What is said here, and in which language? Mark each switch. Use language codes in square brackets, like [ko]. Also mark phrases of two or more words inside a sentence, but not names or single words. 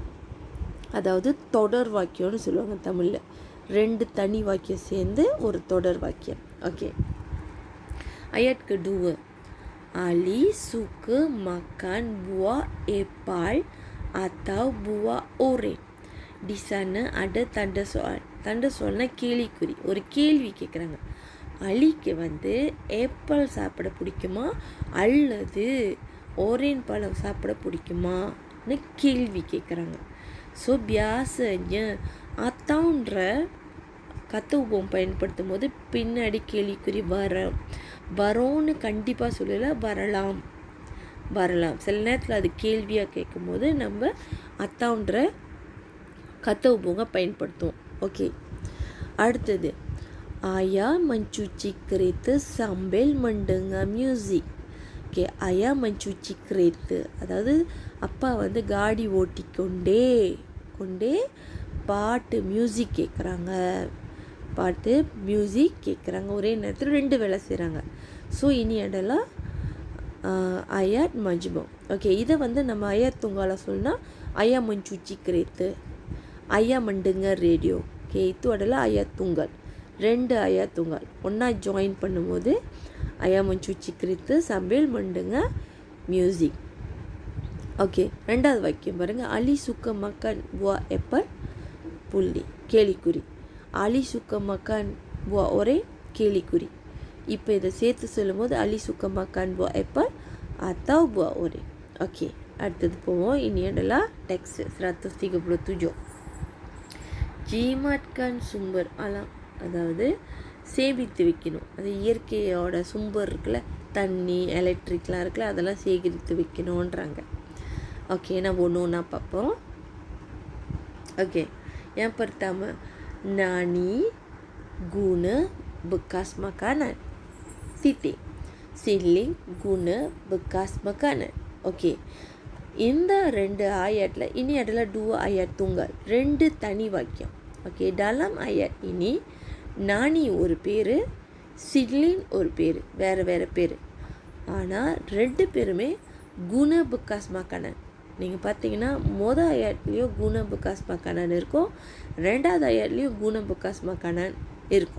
[ta] அதாவது தொடர் வாக்கியம்னு சொல்லுவாங்க தமிழில். 2 தனி வாக்கியம் சேர்ந்து ஒரு தொடர் வாக்கியம். ஓகே, [ms] ayat kedua. Ali suka makan buah apple atau buah orange. Di sana ada tanda soal. Tanda soalனா கேள்விக்குறி. [ta] ஒரு கேள்வி கேட்குறாங்க. அலிக்கு வந்து ஏப்பிள் சாப்பிட பிடிக்குமா அல்லது ஓரேஞ்ச் பழம் சாப்பிட பிடிக்குமான்னு கேள்வி கேட்குறாங்க. ஸோ [ms] biasanya atauன்ற kata hubung [ta] பயன்படுத்தும் போது பின்னாடி கேள்விக்குறி வரோன்னு கண்டிப்பாக சொல்லலை, வரலாம். சில நேரத்தில் அது கேள்வியாக கேட்கும்போது நம்ம அத்தான்ற [ms] kata hubungnya [ta] பயன்படுத்துவோம். ஓகே, அடுத்தது [ms] ayah mencuci kereta sambil mendengar music. ஓகே, ayah mencuci kereta, [ta] அதாவது அப்பா வந்து காடி ஓட்டிக்கொண்டே பாட்டு மியூசிக் கேட்குறாங்க. ஒரே நேரத்தில் 2 வேலை செய்கிறாங்க. ஸோ இனி அதெல்லாம் [ms] ayat majmuk. [ta] ஓகே, இதை வந்து நம்ம [ms] ayat tunggal சொல்லணும்னா ayah mencuci kereta, ayah mendengar radio. Okay, itu adalah ayat tunggal. 2 ayat tunggal [ta] ஒன்றா ஜாயின் பண்ணும்போது [ms] ayah mencuci kereta sambil mendengar music. [ta] ஓகே, ரெண்டாவது வாக்கியம் பாருங்கள். [ms] Ali suka makan buah apple [ta] புள்ளி கேலிக்குறி. [ms] Ali suka makan buah orange கேலிக்குறி. [ta] இப்போ இதை சேர்த்து சொல்லும்போது [ms] Ali suka makan buah apple atau buah orange. [ta] ஓகே, அடுத்தது போவோம். [ms] Ini adalah teks 137. jimatkan sumber alam, [ta] அதாவது சேமித்து வைக்கணும். அது இயற்கையோட சும்பர் இருக்குல்ல, தண்ணி எலக்ட்ரிக்லாம் இருக்குல்ல, அதெல்லாம் சேகரித்து வைக்கணுன்றாங்க. ஓகே, நம்ம ஒன்று ஒன்றா பார்ப்போம். ஓகே, [ms] yang pertama nani guna bekas makanan titik siling guna bekas makanan. [ta] ஓகே, இந்த [ms] 2 ayatல ini adalah 2 ayat tunggal, [ta] 2 தனி வாக்கியம். ஓகே, [ms] dalam ayat ini [ta] நானி ஒரு பேர், சிட்லின் ஒரு பேர், வேறு வேறு பேர். ஆனால் 2 பேருமே [ms] guna bekas makanan. [ta] நீங்கள் பார்த்தீங்கன்னா மொதல் ஐயாட்லேயும் [ms] guna bekas makanan [ta] இருக்கும், 2வது ஐயாட்லேயும் [ms] guna bekas makanan [ta] இருக்கும்.